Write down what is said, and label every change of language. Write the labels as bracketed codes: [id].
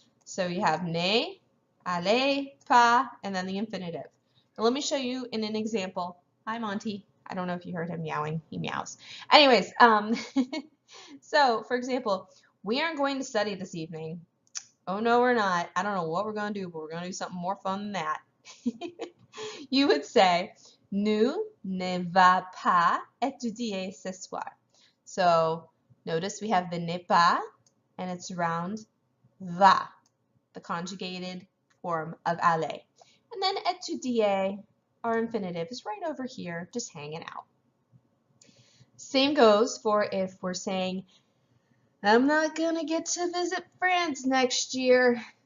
[en] So you have ne, aller, pas, and then the infinitive. Now let me show you in an example. Hi, Monty. I don't know if you heard him meowing. He meows. Anyways, so for example, we aren't going to study this evening. Oh, no, we're not. I don't know what we're going to do, but we're going to do something more fun than that. You would say, [fr] nous ne va pas étudier ce soir. [en] So notice we have the ne pas, and it's around va, the conjugated form of aller. And then étudier, our infinitive, is right over here, just hanging out. Same goes for if we're saying, I'm not going to get to visit France next year.